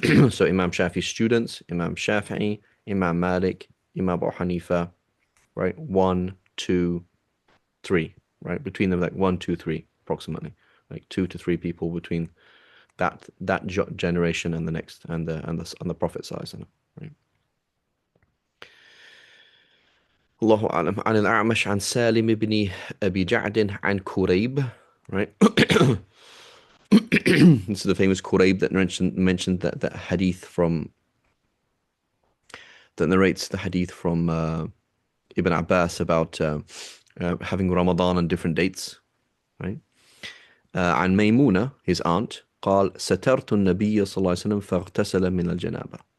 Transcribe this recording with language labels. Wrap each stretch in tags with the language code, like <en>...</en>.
<en>So Imam Shafi's students, Imam Shafi'i, Imam Malik, Imam Abu Hanifa, right? 1, 2, 3, right? Between them, like 1, 2, 3, approximately, like 2 to 3 people between that generation and the next, and the Prophet sallallahu right? Allahu a'lam.</en> <ar>عن الأعمش عن سالم بن أبي جعد عن كريب, right?</ar> <en>This is the famous Kurayb that mentioned that hadith from, that narrates the hadith from Ibn Abbas about having Ramadan on different dates, right?</en> <ar>عن ميمونة,</ar> <en>his aunt,</en> <ar>قال سترت النبي صلى الله عليه وسلم فاغتسل من الجنابة.</ar>